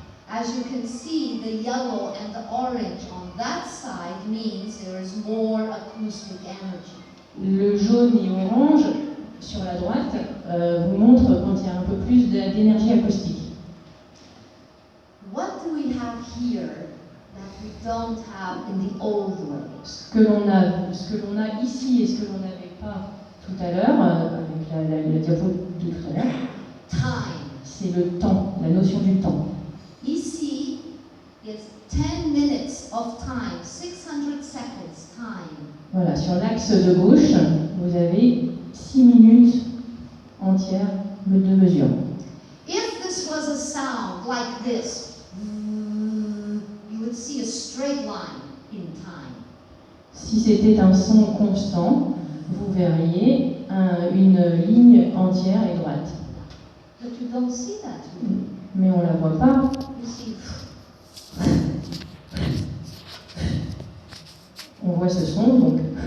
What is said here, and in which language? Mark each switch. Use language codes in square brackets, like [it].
[en] As you can see, the yellow and the orange on that side means there is more acoustic energy. [fr] Le jaune et orange sur la droite vous montrent quand il y a un peu plus d'énergie acoustique. [en] What do we have here that we don't have in the old way? [fr] Ce que l'on a ici et ce que l'on n'avait pas tout à l'heure, avec la diapo de tout à l'heure, [en] Time. [fr] c'est le temps, la notion du temps. [en] Ici is 10 minutes of time, 600 seconds time. [fr] Voilà, sur l'axe de gauche, vous avez 6 minutes entières de mesure. [en] If this was a sound like this, you would see a straight line in time. [fr] Si c'était un son constant, vous verriez une ligne entière et droite. [en] But you don't see that. Really. [fr] Mais on ne la voit pas. [en] You see, [fr] On voit ce son, donc